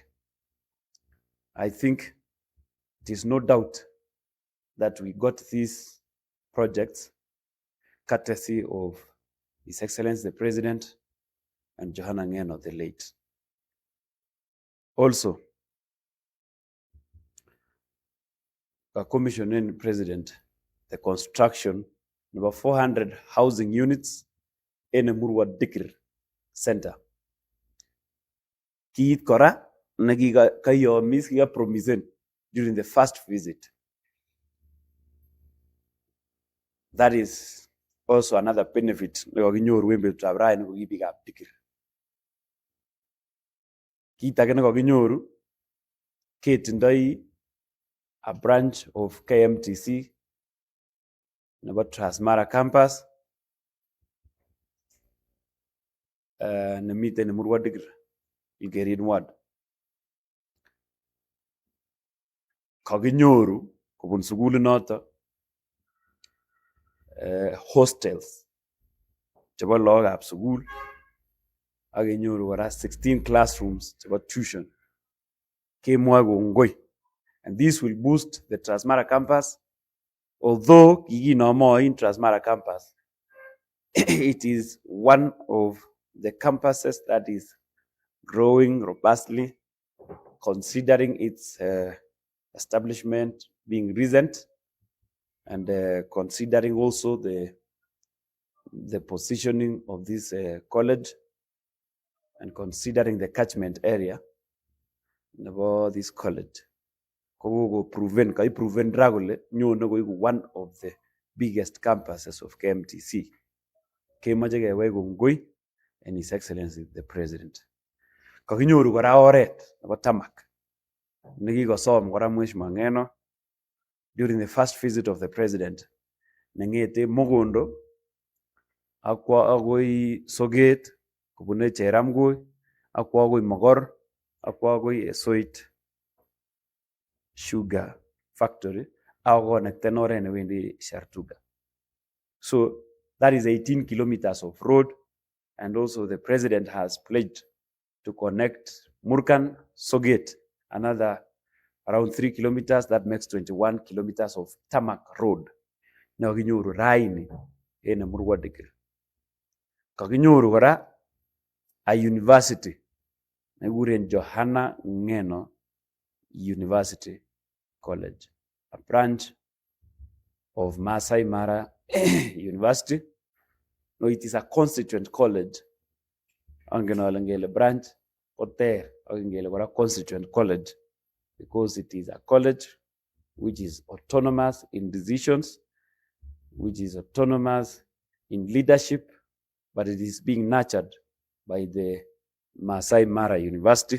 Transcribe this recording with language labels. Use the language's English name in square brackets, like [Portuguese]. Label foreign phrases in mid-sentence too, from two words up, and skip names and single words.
[English] I think it is no doubt that we got these projects courtesy of His Excellency the President and Johanna Ngeno the late. Also, a commissioning president, the construction of 400 housing units in Emurua Dikirr Center. [Kalenjin] Kiit kora nagiga kayo miskiga promisen [English] during the first visit. That is also another benefit [Kalenjin] nagoginyoru wembe tabrai nagogibiga Dikirr. Kiit age nagoginyoru ketindoi [English] a branch of [Kalenjin] KMTC nebo Transmara campus nemiten Emurua Dikirr Ilkerin ward. kaginyoru kobun sugulinoto hostels chebo lagokab sugul ak kenyoru kora 16 classrooms chebo tuition. Kemwoe kongoi. [English] And this will boost the Transmara campus. Although kikinome in Transmara campus, it is one of the campuses that is growing robustly, considering its establishment being recent, and considering also the positioning of this college, and considering the catchment area of this college. Proven one of the biggest campuses of KMTC. [Kalenjin] Kemoche kewai kongoi [English] and His Excellency the President. [Kalenjin] Kakinyoru kora oret nebo tamak nekikosom kora Mheshimiwa Ngeno [English] during the first visit of the President, [Kalenjin] nengete Mogondo akwa agoi Soget kobune Cheramgoi akwa agoi Mogor akwa agoi Esoit Sugar Factory akonekten oret newendi Shartuga. [English] So that is 18 kilometers of road, and also the President has pledged to connect Murkan, Soget, another around 3 kilometers. That makes 21 kilometers of tarmac road. [Kalenjin] Now kakinyoru raini en Emurua Dikirr. Kakinyoru kora [English] a university [Kalenjin] nekikuren Johanna Ngeno University College, [English] a branch of [Kalenjin] Masai Mara University. [English] No, it is a constituent college. Angelo branch or constituent college, because it is a college which is autonomous in decisions, which is autonomous in leadership, but it is being nurtured by the Masai Mara University.